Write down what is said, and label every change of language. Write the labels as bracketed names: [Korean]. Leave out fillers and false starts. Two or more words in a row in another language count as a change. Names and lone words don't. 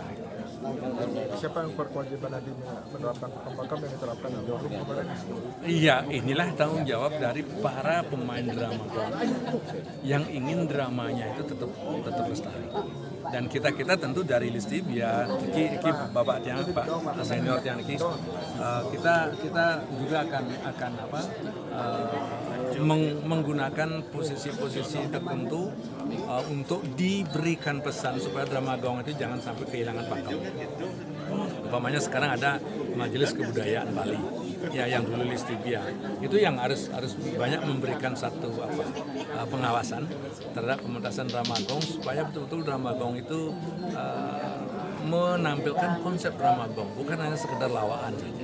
[Indonesian] Siapa yang berkewajiban nantinya menerapkan pakem yang diterapkan di Bali kemarin? Iya, inilah tanggung jawab dari para pemain drama gong yang ingin dramanya itu tetap lestari. Dan kita tentu dari Listib ya, [Balinese] iki bapak tiang Pak senior tiang iki, [Indonesian] kita juga akan menggunakan posisi-posisi tertentu untuk diberikan pesan supaya drama gong itu jangan sampai kehilangan pakem. Umpamanya sekarang ada Majelis Kebudayaan Bali, ya yang dulu Listibia, itu yang harus banyak memberikan satu pengawasan terhadap pementasan drama gong supaya betul-betul drama gong itu menampilkan konsep drama gong, bukan hanya sekedar lawaan saja.